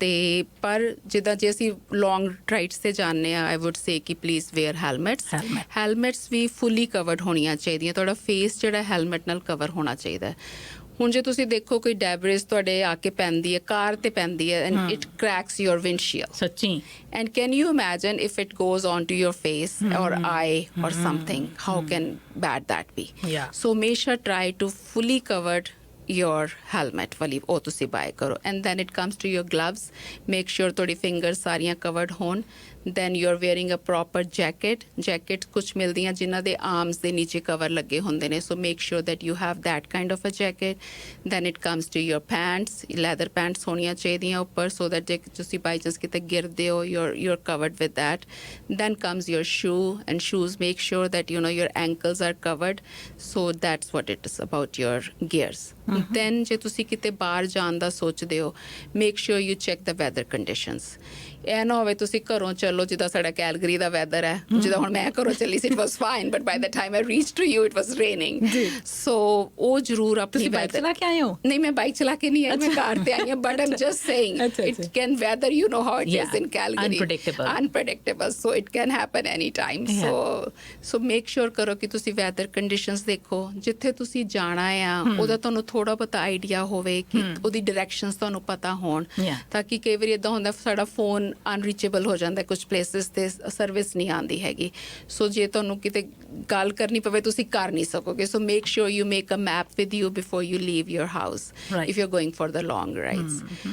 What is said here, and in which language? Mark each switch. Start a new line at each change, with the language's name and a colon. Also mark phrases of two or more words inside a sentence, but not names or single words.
Punjabi: ਤੇ ਪਰ ਜਿੱਦਾਂ ਜੇ ਅਸੀਂ
English: long rides
Punjabi: ਤੇ ਜਾਂਦੇ ਆ
English: I would say
Punjabi: ਕਿ
English: please wear helmets
Punjabi: ਵੀ
English: fully covered
Punjabi: ਹੋਣੀਆਂ ਚਾਹੀਦੀਆਂ ਤੁਹਾਡਾ ਫੇਸ ਜਿਹੜਾ ਹੈਲਮਟ ਨਾਲ ਕਵਰ ਹੋਣਾ ਚਾਹੀਦਾ ਹੈ। ਹੁਣ ਜੇ ਤੁਸੀਂ ਦੇਖੋ ਕੋਈ ਡੈਬਰਿਸ ਤੁਹਾਡੇ ਆ ਕੇ ਪੈਂਦੀ ਹੈ ਕਾਰ ਤੇ ਪੈਂਦੀ ਹੈ
English: and it cracks your windshield
Punjabi: ਸੱਚੀ
English: and can you imagine if it goes onto your face or eye or something how can bad that be? Yeah. So make sure try to fully covered your helmet
Punjabi: ਵਾਲੀ ਉਹ ਤੁਸੀਂ ਬਾਏ ਕਰੋ
English: and then it comes to your gloves make sure
Punjabi: ਤੁਹਾਡੀ fingers ਸਾਰੀਆਂ covered ਹੋਣ
English: then you're wearing a proper jacket
Punjabi: ਕੁਛ ਮਿਲਦੀਆਂ ਜਿਨ੍ਹਾਂ ਦੇ
English: arms
Punjabi: ਦੇ ਨੀਚੇ ਕਵਰ ਲੱਗੇ ਹੁੰਦੇ ਨੇ
English: so make sure that you have that kind of a jacket then it comes to your pants leather pants
Punjabi: ਹੋਣੀਆਂ ਚਾਹੀਦੀਆਂ ਉੱਪਰ
English: so that
Punjabi: ਜੇ ਤੁਸੀਂ by chance ਕਿਤੇ ਗਿਰਦੇ ਹੋ
English: you're covered with that then comes your shoe and shoes make sure that you know your ankles are covered so that's what it is about your gears then
Punjabi: ਜੇ ਤੁਸੀਂ ਕਿਤੇ ਬਾਹਰ ਜਾਣ ਦਾ ਸੋਚਦੇ ਹੋ
English: make sure you check the weather conditions
Punjabi: ਇਹ ਨਾ ਹੋਵੇ ਤੁਸੀਂ ਘਰੋਂ ਚੱਲੋ ਜਿੱਦਾਂ ਸਾਡਾ ਕੈਲਗਰੀ ਦਾ ਵੈਦਰ ਹੈ ਜਿੱਦਾਂ ਹੁਣ ਮੈਂ ਘਰੋਂ ਚੱਲੀ ਸੀ
English: it was fine but by the time I reach to you it was raining so
Punjabi: ਉਹ ਜ਼ਰੂਰ ਆਪਣੀ ਤੁਸੀਂ ਬਾਈਕ ਚਲਾ ਕੇ ਆਏ ਹੋ? ਨਹੀਂ ਮੈਂ ਬਾਈਕ ਚਲਾ ਕੇ ਨਹੀਂ ਆਈ ਮੈਂ ਕਾਰ ਤੇ ਆਈ ਹਾਂ
English: but I'm just saying it can weather you know how it is in Calgary unpredictable so it can happen any time so make sure
Punjabi: ਕਰੋ ਕਿ ਤੁਸੀਂ
English: weather conditions
Punjabi: ਦੇਖੋ ਜਿੱਥੇ ਤੁਸੀਂ ਜਾਣਾ ਆ ਉਹਦਾ ਤੁਹਾਨੂੰ ਥੋੜਾ ਬਹੁਤਾ ਆਈਡੀਆ ਹੋਵੇ ਕਿ ਉਹਦੀ ਡਾਇਰੈਕਸ਼ਨਸ ਤੁਹਾਨੂੰ ਪਤਾ ਹੋਣ ਤਾਂ ਕਿ ਕਈ ਵਾਰੀ ਇਦਾਂ ਹੁੰਦਾ ਸਾਡਾ
English: phone unreachable
Punjabi: ਹੋ ਜਾਂਦਾ ਕੁਝ ਪਲੇਸਿਸ ਤੇ ਸਰਵਿਸ ਨਹੀਂ ਆਉਂਦੀ ਹੈਗੀ ਸੋ ਜੇ ਤੁਹਾਨੂੰ ਕਿਤੇ ਗੱਲ ਕਰਨੀ ਪਵੇ ਤੁਸੀਂ ਕਰ ਨਹੀਂ ਸਕੋਗੇ
English: so make sure you make a map with you before you leave your house if you are going for the long rides